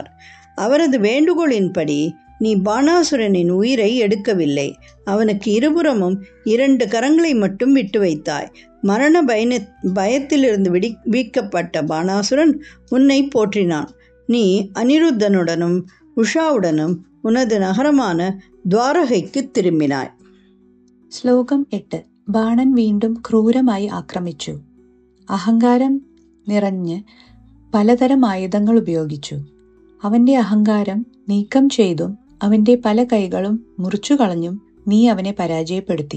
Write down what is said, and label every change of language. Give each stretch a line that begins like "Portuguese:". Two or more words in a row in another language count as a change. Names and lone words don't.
Tamil: அவரது வேண்டுகோளின்படி நீ பானாசுரனின் உயிரை எடுக்கவில்லை. அவனுக்கு இருபுறமும் 2 கரங்களை மட்டும் விட்டு வைத்தாய். மரண பயத்திலிருந்து விடுவிக்கப்பட்ட பானாசுரன் உன்னை போற்றினான். நீ அனிருத்தனுடனும் உஷாவுடனும் உனது நகரமான ദ്വാരകയ്ക്ക് திரும்பினாய்.
Malayalam: ശ്ലോകം 8. ബാണൻ വീണ്ടും ക്രൂരമായി ആക്രമിച്ചു. അഹങ്കാരം നിറഞ്ഞ് പലതരം ആയുധങ്ങൾ ഉപയോഗിച്ചു. അവന്റെ അഹങ്കാരം നീക്കം ചെയ്തും അവന്റെ പല കൈകളും മുറിച്ചുകളഞ്ഞും നീ അവനെ പരാജയപ്പെടുത്തി.